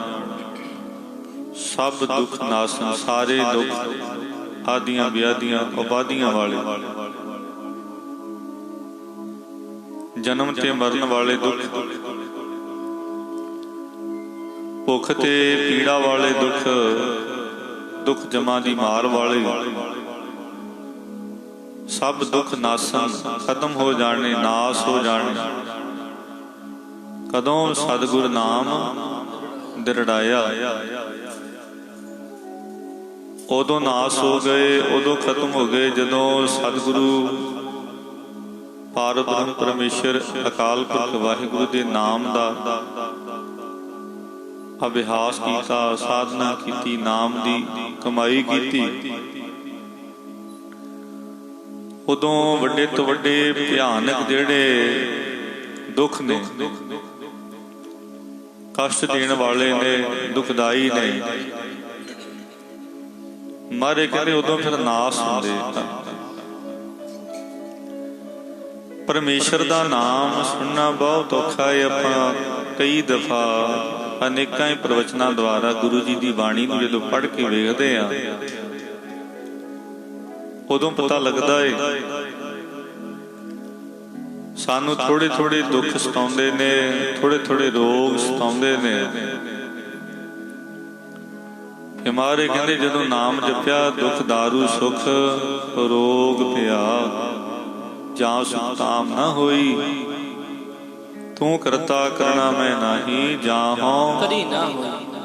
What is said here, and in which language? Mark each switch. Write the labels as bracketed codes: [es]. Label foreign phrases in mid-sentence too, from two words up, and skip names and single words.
[pa] ਸਬ ਦੁਖ ਨਾਸਨ ਸਾਰੇ ਦੁਖ ਆਦੀਆਂ ਵਿਆਧੀਆਂ ਉਪਾਧੀਆਂ ਵਾਲੇ ਜਨਮ ਤੇ ਮਰਣ ਵਾਲੇ ਦੁਖ, ਭੁਖ ਤੇ ਪੀੜਾ ਵਾਲੇ ਦੁਖ, ਦੁਖ ਜਮਾ ਦੀ ਮਾਰ ਵਾਲੇ ਸਬ ਦੁਖ ਨਾਸਨ ਖ਼ਤਮ ਹੋ ਜਾਨੇ, ਨਾਸ਼ ਹੋ ਜਾਨੇ। ਕਦੋਂ ਸਤਗੁਰ ਨਾਮ ਦਿਰੜਾਇਆ ਉਦੋਂ ਨਾਸ਼ ਹੋ ਗਏ, ਉਦੋਂ ਖ਼ਤਮ ਹੋ ਗਏ ਜਦੋਂ ਸਤਗੁਰੁ ਪਾਰ ਬ੍ਰਹਮ ਪਰਮੇਸ਼ਵਰ ਅਕਾਲ ਪੁਰਖ ਵਾਹਿਗੁਰੁ ਕੇ ਨਾਮ ਕਾ ਅਭਿਆਸ ਕੀਆ, ਸਾਧਨਾ ਕੀ, ਨਾਮ ਕੀ ਕਮਾਈ ਕੀ। ਉਦੋਂ ਵੱਡੇ ਤੋ ਵੱਡੇ ਭਿਆਨਕ ਜੇੜੇ ਦੁਖ ਨੇ, ਕਸ਼ਟ ਦੇਨੇ ਵਾਲੇ ਨੇ, ਦੁਖਦਾਈ ਨੇ, ਮਾਰੇ ਕਹਤੇ ਉਦੋਂ ਫਿਰ ਨਾਸ਼ ਹੋਂਦੇ। [hi] परमेश्वर का नाम सुनना बहुत औखा है। [pa] ਅਪਨਾ ਕਈ ਦਫ਼ਾ ਅਨੇਕਾਂ ਹੀ ਪ੍ਰਵਚਨਾਂ ਦੁਆਰਾ ਗੁਰੁ ਜੀ ਕੀ ਬਾਣੀ ਨੂੰ ਜਦੋਂ ਪੜ੍ਹ ਕੇ ਵੇਖਦੇ ਆ, ਉਦੋਂ ਪਤਾ ਲਗਤਾ ਹੈ ਸਾਨੂ ਥੋੜੇ ਥੋੜੇ ਦੁਖ ਸਤਾਉਂਦੇ ਨੇ, ਥੋੜੇ ਥੋੜੇ ਰੋਗ ਸਤਾਉਂਦੇ ਨੇ। ਹਮਾਰੇ ਕਹਤੇ ਜਦੋਂ ਨਾਮ ਜਪਿਆ ਦੁਖ ਦਾਰੂ ਸੁਖ ਰੋਗ ਪਿਆ, ਜਾਂ ਸੁਖ ਤਾਮ ਨਾ ਹੋਈ, ਤੂ ਕਰਤਾ ਕਰਨਾ ਮੈਂ ਨਾਹੀ, ਜਾਂ ਹੋਂ ਕਰੀ ਨਾ ਹੋਈ।